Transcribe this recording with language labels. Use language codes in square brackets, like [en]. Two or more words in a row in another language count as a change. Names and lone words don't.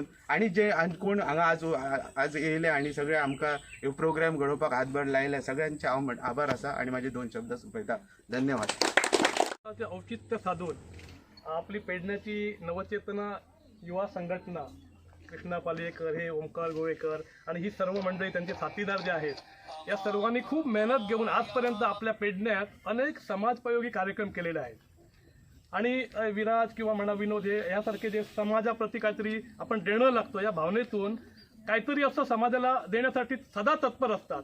[kok] आनी जे कोण हांगा आज येयले आनी सगळे आमकां ह्यो प्रोग्राम घडोवपाक हातभार लायले, सगळ्यांचे हांव आभार आसा आनी म्हाजे 2 शब्द सोंपयता. धन्यवाद. [mr] औचित्य साधून आपली पेडण्याची नवचेतना युवा संघटना, कृष्णा पालयेकर, हे ओमकार गोवेकर आणि ही सर्व मंडळी त्यांचे साथीदार जे आहेत, या सर्वांनी खूप मेहनत घेऊन आजपर्यंत आपल्या पेडण्यात अनेक समाजोपयोगी कार्यक्रम केलेले आहेत. आणि विराज किंवा म्हणा विनोद हे यासारखे जे समाजाप्रती काहीतरी आपण देणं लागतो या भावनेतून काहीतरी असं समाजाला देण्यासाठी सदा तत्पर असतात.